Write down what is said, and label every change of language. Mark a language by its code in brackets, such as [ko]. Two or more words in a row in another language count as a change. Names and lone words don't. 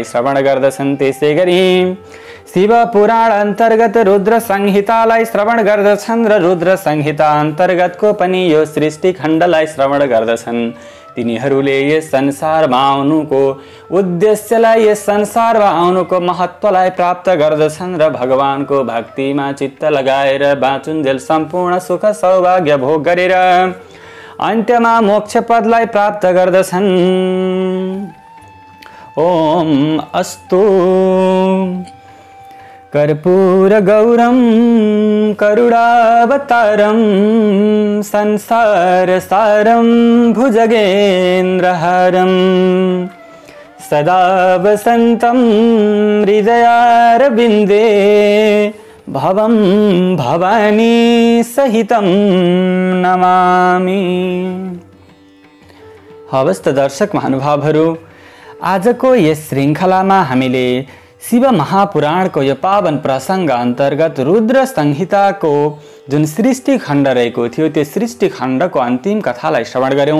[ne] श्रवण गर्दछन्, त्यसै गरी शिव पुराण अन्तर्गत रुद्र संहितालाई श्रवण गर्दछन् र रुद्र संहिता अन्तर्गतको पनि यो सृष्टि खण्डलाई श्रवण गर्दछन्, तिनीहरूले यस संसारमा आउनुको उद्देश्यलाई, यस संसारमा आउनुको महत्त्वलाई प्राप्त गर्दछन् र भगवानको भक्तिमा चित्त लगाएर बाँचुन्जेल सम्पूर्ण सुख सौभाग्य भोग गरेर अन्त्यमा मोक्ष पदलाई प्राप्त गर्दछन्। [sa] ओम अस्तु। कर्पूर गौरम करुणावतारम संसार सारम भुजगेन्द्रहारम सदा वसन्तं हृदयारविन्दे भवं भवानी सहितं नमामि। [ne] हवस् त दर्शक महानुभावहरू, आजको यस श्रृङ्खलामा हामीले शिव महापुराणको यो पावन प्रसङ्ग अन्तर्गत रुद्र संहिताको जुन सृष्टि खण्ड रहेको थियो त्यो सृष्टि खण्डको अन्तिम कथालाई श्रवण गऱ्यौँ।